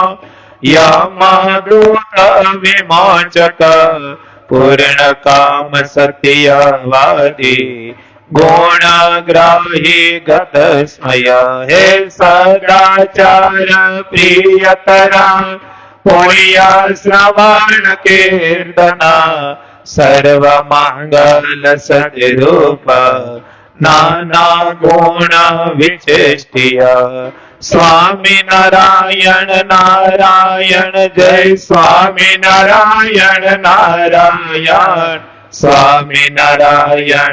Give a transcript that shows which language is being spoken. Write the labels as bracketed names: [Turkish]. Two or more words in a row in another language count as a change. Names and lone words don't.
[Sanskrit] यमदूत विमोचक पूर्ण काम सत्यवादी गुणग्राही गतस्मय हे सदाचार प्रियतरा पुण्य श्रवण कीर्तना सर्व मंगल सदरूप नाना गुण विशिष्टिय स्वामी नारायण नारायण जय स्वामी नारायण नारायण स्वामी नारायण